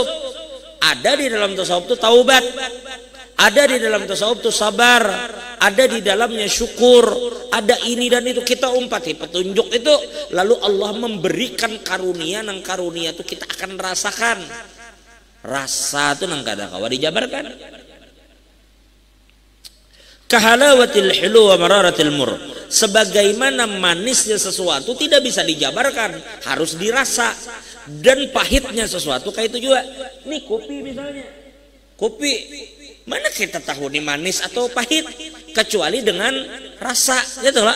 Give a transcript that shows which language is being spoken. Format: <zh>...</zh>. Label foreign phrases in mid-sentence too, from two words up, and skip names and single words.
<id>Ada di dalam tasawuf itu taubat, ada di dalam tasawuf itu sabar, ada di dalamnya syukur, ada ini dan itu.</id> <bjn>Kita umpati petunjuk itu, lalu Allah memberikan karunia, nang karunia itu kita akan rasakan. Rasa itu nang kada kawa dijabarkan.</bjn> <ar>Kahalawatil hilu wa mararatil mur,</ar> <id>sebagaimana manisnya sesuatu tidak bisa dijabarkan, harus dirasa. Dan pahitnya sesuatu kayak itu juga. Nih kopi misalnya, kopi mana kita tahu nih manis atau pahit kecuali dengan rasa, gitu lah.</id>